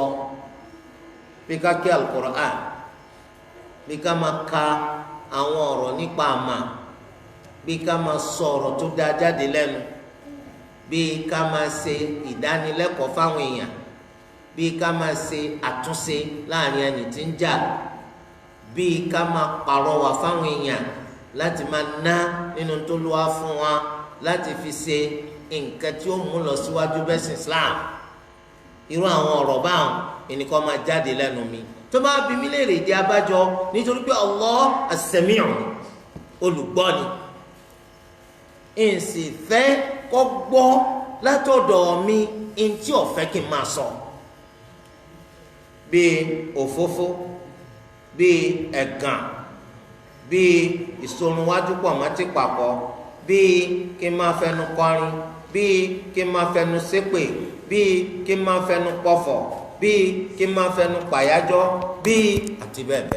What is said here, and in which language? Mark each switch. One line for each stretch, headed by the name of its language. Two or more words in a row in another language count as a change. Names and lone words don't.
Yoruba: bí ká kí al-Qur'an, bí ká máa ka àwọn ọ̀rọ̀ nípa àmà, bí ká máa sọ ọ̀rọ̀ tó dáa jáde lẹ́nu, bí ká máa ṣe ìdánilẹ́kọ̀ọ́ fáwọn èèyàn, bí ká máa ṣe àtúnṣe láàrin ẹni tí ń jà, bí ká máa pàrọwà fáwọn èèyàn láti máa ná nínú tó lọ́wọ́ fún wa láti fi ṣe nǹkan tí ó mú lọ síwájú bẹ́sìn Islam. irú àwọn ọ̀rọ̀ báwọn ẹnìkan máa jáde lẹ́nu mi. tó bá bí mi léèrè ìdí abájọ, nítorí pé
Arabic: الله السميع
Yoruba: olùgbọ́ ni. èsì fẹ́ kọ́ gbọ́ látọ̀dọ̀ mi ntí ọ̀fẹ́ kí n máa sọ. bíi òfófó, bíi ẹ̀gàn, bíi ìsorunwájú pọ̀ mọ́tì papọ̀, bíi kí n máa fẹnu kọrin, bíi kí n máa fẹnu ṣépè, bíi kí n máa fẹnu pọ̀fọ̀, bíi kí n máa fẹnu pàyájọ́, bíi àti bẹ́ẹ̀ bẹ́ẹ̀.